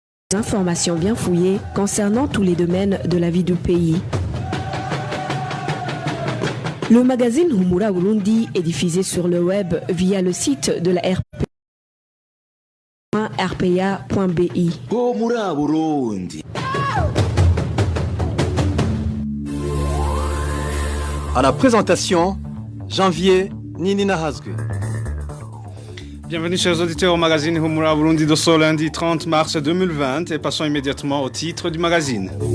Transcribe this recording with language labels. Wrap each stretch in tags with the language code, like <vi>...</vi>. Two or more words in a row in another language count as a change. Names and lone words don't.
<fr>Informations bien fouillées concernant tous les domaines de la vie du pays. Le magazine Humura Burundi est diffusé sur le web via le site de la rpa.bi. Humura Burundi. À la présentation, Janvier Ninina Hazgue. Bienvenue chers auditeurs au magazine Humura Burundi de ce lundi 30 mars 2020 et passons immédiatement au titre du magazine.</fr>